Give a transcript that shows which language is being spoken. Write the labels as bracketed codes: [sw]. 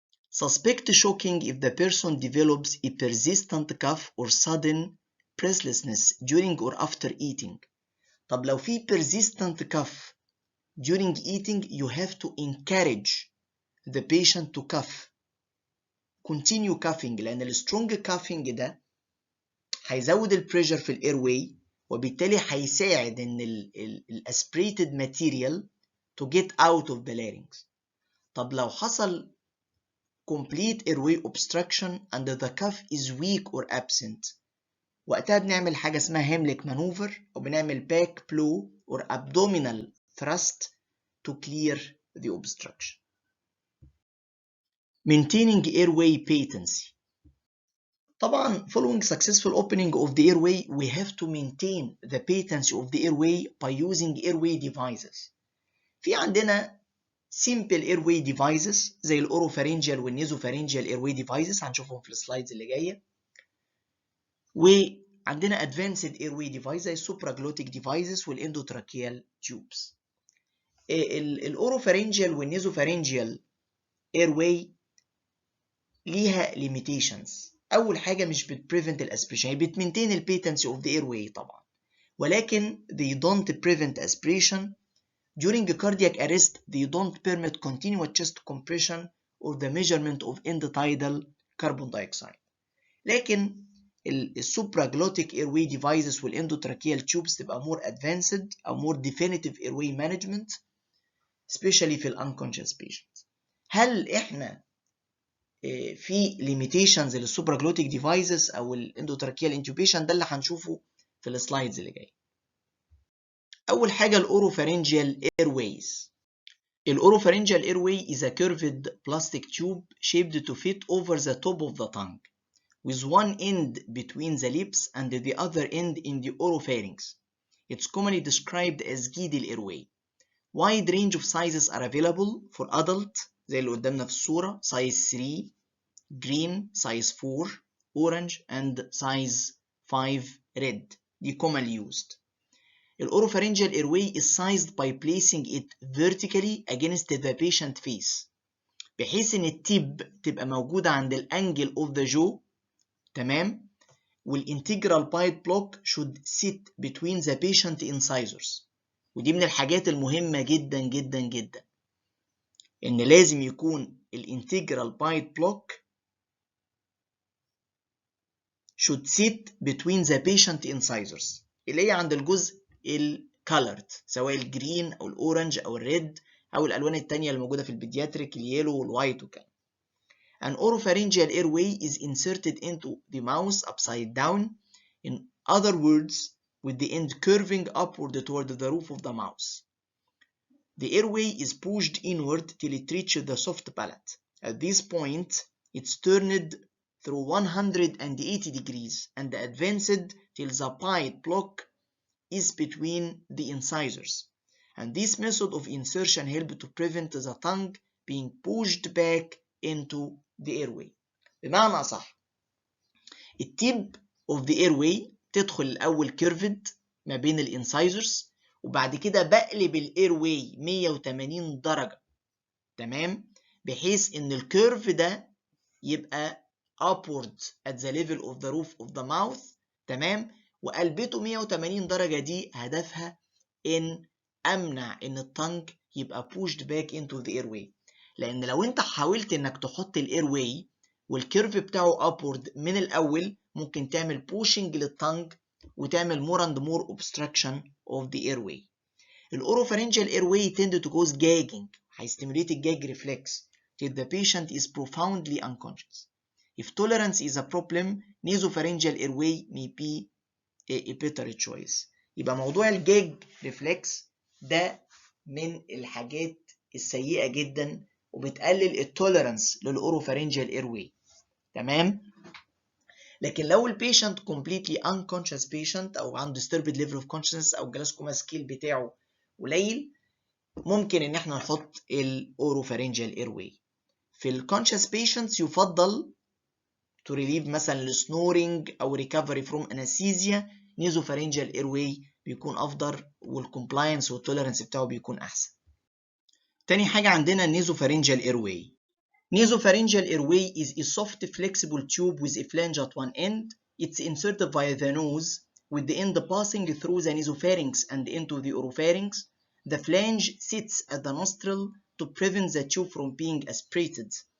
[en] Suspect shocking if the person develops a persistent cough or sudden breathlessness during or after eating. [ar] طب لو في [en] persistent cough during eating, you have to encourage the patient to cough. Continue coughing، [ar] لأن السترونج coughing ده هيزود البريشر في الايرواي، وبالتالي هيساعد ان الاسبريتد ماتيريال [en] to get out of the larynx. [ar] طب لو حصل [en] complete airway obstruction and the cough is weak or absent، [ar] وقتها بنعمل حاجة اسمها هيمليك مانوفر، أو بنعمل [en] back blow or abdominal thrust to clear the obstruction. Maintaining airway patency. طبعا following successful opening of the airway, we have to maintain the patency of the airway by using airway devices. [ar] في عندنا simple airway devices زي الأوروفارينجيال والنيزوفارينجيال airway devices، هنشوفهم في السلايدز اللي جاية. وعندنا advanced airway device زي السوبراجلوتيك devices والإندوتراكيال tubes. الأوروفارينجيال والنيزوفارينجيال airway ليها limitations. أول حاجة مش بتprevent الاسبريشن، هي بتمنتين البيتنسي of the airway طبعا، ولكن [en] they don't prevent aspiration. During cardiac arrest, they don't permit continuous chest compression or the measurement of end-tidal carbon dioxide. [ar] لكن السوبراجلوتيك airway devices والendotracheal tubes تبقى more advanced أو [en] more definitive airway management, especially [ar] في unconscious patients. هل إحنا في limitations للسوبراجلوتيك devices أو الendotracheal intubation؟ ده اللي هنشوفه في السلايدز اللي جاي. أول حاجة الأوروفارينجيال airways. [en] الأوروفارينجيال airway is a curved plastic tube shaped to fit over the top of the tongue, with one end between the lips and the other end in the oropharynx. It's commonly described as giddle airway. Wide range of sizes are available for adult [ar] زي اللي قدامنا في الصورة، [en] size 3, green, size 4, orange, and size 5, red. دي commonly used. The oropharyngeal airway is sized by placing it vertically against the patient face، [ar] بحيث ان التيب تبقى موجودة عند الانجل [en] of the jaw، تمام، والintegral bite block should sit between the patient incisors. [ar] ودي من الحاجات المهمة جدا جدا جدا، ان لازم يكون الintegral bite block [en] should sit between the patient incisors، [ar] اللي هي عند الجزء الكالرد، سواء الجرين او الاورنج او الريد او الالوان التانية اللي موجودة في البيدياتريك، اليلو والوايت وكده. [en] An oropharyngeal airway is inserted into the mouth upside down, in other words, with the end curving upward toward the roof of the mouth. The airway is pushed inward till it reaches the soft palate. At this point, it's turned through 180 degrees and advanced till the bite block is between the incisors. And this method of insertion helps to prevent the tongue being pushed back into the airway. [ar] بمعنى أصح، التيب of the airway تدخل الأول curved ما بين الانسايزرز، وبعد كده بقلب الاير واي 180 درجة، تمام، بحيث ان الكيرف ده يبقى [en] upward at the level of the roof of the mouth، [ar] تمام. وقلبته 180 درجة دي هدفها ان امنع ان التنج يبقى [en] pushed back into the airway، [ar] لان لو انت حاولت انك تحط الايرواي والكيرف بتاعه upward من الاول ممكن تعمل pushing للتنج وتعمل [en] more and more obstruction of the airway. الاوروفارينجال airway tend to cause gagging، [ar] هيستيموليت الجاج ريفلكس [en] till the patient is profoundly unconscious. If tolerance is a problem, nasopharyngeal airway may be a better choice. [ar] يبقى موضوع الجاج ريفلكس ده من الحاجات السيئة جدا وبتقلل التوليرانس للاوروفارينجال ايرواي، تمام. لكن لو البيشنت [en] completely unconscious patient [ar] او عنده disturbed level of consciousness او جلاسكوما سكيل بتاعه قليل، ممكن ان احنا نحط الاوروفارينجال ايرواي. في الكونشس patients يفضل to relieve مثلا السنورنج او [en] recovery from anesthesia nasopharyngeal airway [ar] بيكون افضل والكومبلاينس والتوليرانس بتاعه بيكون احسن. تاني حاجة عندنا nasopharyngeal airway. [en] Nasopharyngeal airway is a soft flexible tube with a flange at one end. It's inserted via the nose with the end passing through the nasopharynx and into the oropharynx. The flange sits at the nostril to prevent the tube from being aspirated.